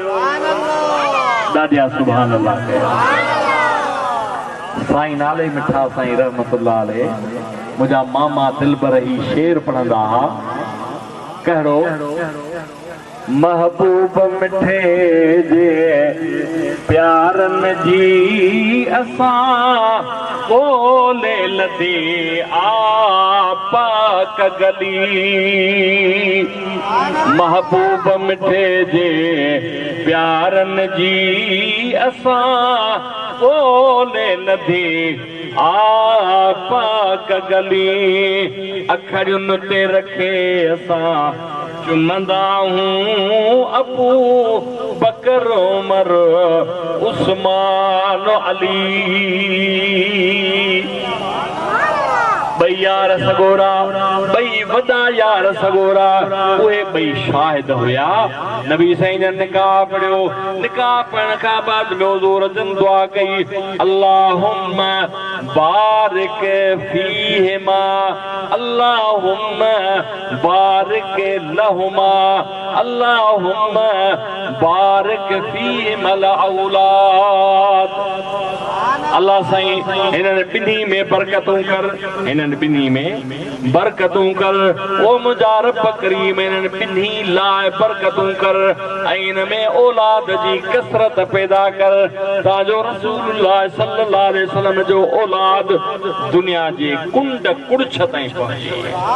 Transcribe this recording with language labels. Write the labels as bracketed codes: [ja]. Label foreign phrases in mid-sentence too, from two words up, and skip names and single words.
[sd] ॾाढा [ar] سبحان الله [sd] साईं नाले मिठा साईं [ar] رحمة الله عليه [sd] मुंहिंजा मामा दिलबर ही शेर पढ़ंदा हुआ कहिड़ो महबूब मिठे जे प्यारनि जी असां कोले लदे पाक गली महबूब मिठे जे प्यारनि जी असां कोले लदे पाक गली अखड़ियुनि ते रखे असां चुमंदा हूं अबू बकर उमर उस्मान अली बई यार सगोरा बई वॾा यार सगोरा उहे बई शाहिद हुया नबी साईं ने निकाह पढ़ियो निकाह पढ़ण खां बाद [ar] ॿियो ज़ोर जन दुआ कई اللهم بارك فيهما اللهم بارك لهما اللهم بارك فيهما [sd] औलाद अल्लाह साईं हिननि ॿिन्ही में बरकतूं कर हिननि ॿिन्ही में बरकतूं कर ओ मुंहिंजा रब करीम हिननि ॿिन्ही लाइ बरकतूं कर ऐं हिन में औलाद जी कसरत पैदा कर ताजो रसूलुल्लाह [ar] صلى الله عليه وسلم [sd] जो औलाद दुनिया जे कुंड कुड़छ ताईं पहुचे